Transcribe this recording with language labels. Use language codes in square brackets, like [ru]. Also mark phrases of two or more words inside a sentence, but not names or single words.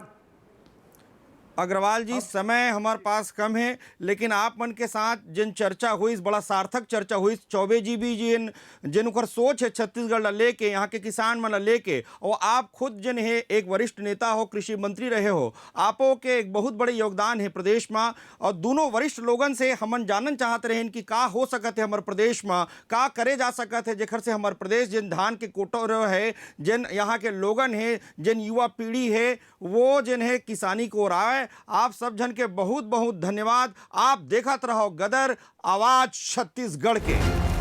[hne] अग्रवाल जी समय हमारे पास कम है, लेकिन आप मन के साथ जिन चर्चा हुई, बड़ा सार्थक चर्चा हुई। चौबे जी भी जिन उकर सोच है छत्तीसगढ़ ला लेके, यहाँ के किसान मन ला लेके, और आप खुद जिन है एक वरिष्ठ नेता हो, कृषि मंत्री रहे हो, आपो के एक बहुत बड़े योगदान है प्रदेश में। और दोनों वरिष्ठ लोगन से हमन जानन चाहते रहे कि का हो सकत है हमारे प्रदेश में, का करे जा सकत है जेखर से हमारे प्रदेश जिन धान के कोटर है, जिन यहाँ के लोगन है, जिन युवा पीढ़ी है वो जिन है किसानी को राय। आप सब जन के बहुत बहुत धन्यवाद। आप देखत रहो गदर, आवाज छत्तीसगढ़ के।